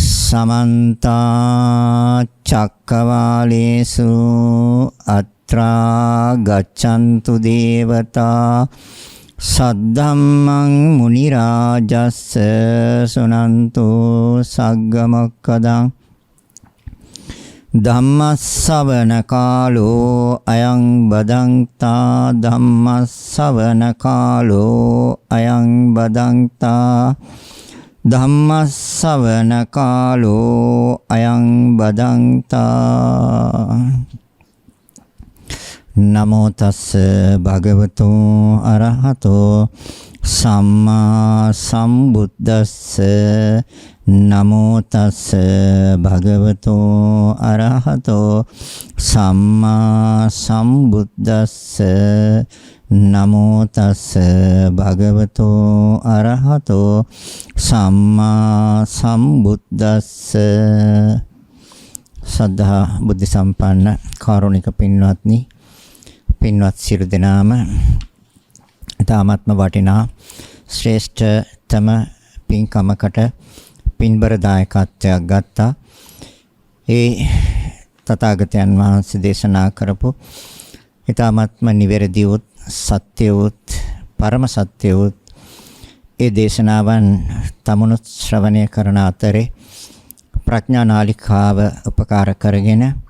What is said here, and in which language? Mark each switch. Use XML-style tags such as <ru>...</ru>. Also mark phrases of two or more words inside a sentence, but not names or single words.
<pi>समन्ता चक्रवालेषु अत्रा गच्छन्तु देवता सद्धम्मं मुनिराजस्स सुनन्तु सग्गमोक्खदं धम्मස්සවන කාලෝ අයං බදන්තා ධම්මස්සවන කාලෝ අයං බදන්තා ධම්මස්සවන කාලෝ අයං බදන්තා නමෝ තස්ස භගවතු අරහතෝ සම්මා සම්බුද්දස්ස නමෝ තස්ස භගවතු අරහතෝ සම්මා සම්බුද්දස්ස නමෝ තස්ස භගවතු අරහතෝ සම්මා සම්බුද්දස්ස</pi> <si>සද්ධා බුද්ධ සම්පන්න කාරුණික පින්වත්නි පින්වත් සියලු දෙනාම තාමත්ම වටිනා ශ්‍රේෂ්ඨතම පින්කමකට පින්බර දායකත්වයක් ගත්තා. ඒ තථාගතයන් වහන්සේ දේශනා කරපු ඊ타ත්ම නිවැරදි උත් සත්‍ය උත් පරම සත්‍ය උත් ඒ දේශනාවන් තමුණුත් ශ්‍රවණය කරන අතරේ ප්‍රඥා නාලිකාව උපකාර කරගෙන</si>